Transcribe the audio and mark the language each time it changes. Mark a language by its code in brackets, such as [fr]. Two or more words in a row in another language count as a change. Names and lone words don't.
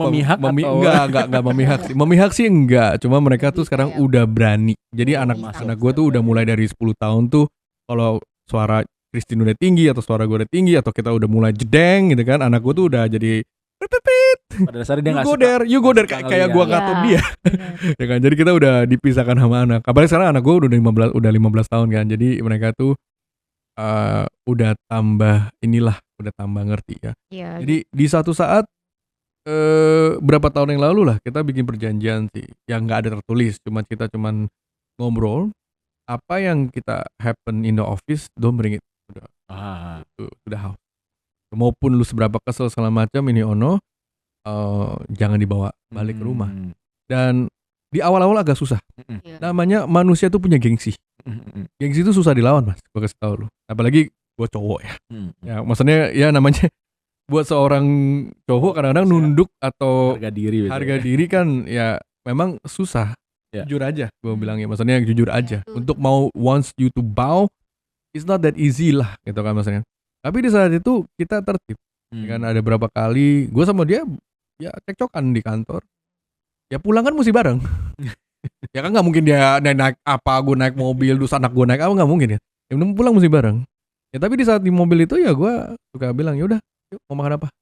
[id] memihak atau enggak memihak sih. Memihak sih enggak, cuma mereka tuh sekarang udah berani. Jadi anak gue tuh udah mulai dari 10 tahun tuh kalau suara Christine udah tinggi atau suara gue udah tinggi atau kita udah mulai jedeng gitu kan, anak gue tuh udah jadi pada dasarnya dia [en] you go there [id] kayak gue ngatur dia. Ya kan, jadi kita udah dipisahkan sama anak. Kabarnya sekarang anak gue udah 15 tahun kan. Jadi mereka tuh udah tambah ngerti ya. Jadi di satu saat berapa tahun yang lalu lah kita bikin perjanjian sih yang nggak ada tertulis, kita cuman ngobrol apa yang kita [en] happen in the office don't bring it [id] udah maupun lu seberapa kesel segala macam ini jangan dibawa balik ke rumah. Dan di awal-awal agak susah. Namanya manusia tuh punya gengsi. Gengsi itu susah dilawan Mas, gue kasih tau lu. Apalagi gue cowok ya. Ya maksudnya ya namanya buat seorang cowok kadang-kadang nunduk atau harga diri kan ya memang susah. Jujur aja gue bilang ya, maksudnya jujur aja. Untuk mau [en] wants you to bow, it's not that easy [id] lah gitu kan maksudnya. Tapi di saat itu kita tertib. Kan ada berapa kali gue sama dia ya cekcokan di kantor. ya pulang kan mesti bareng. Ya kan nggak mungkin dia naik apa, gue naik mobil, terus anak gue naik apa, nggak mungkin ya. Yang penting pulang mesti bareng. Ya tapi di saat di mobil itu ya gue suka bilang, ya udah, yuk mau makan apa?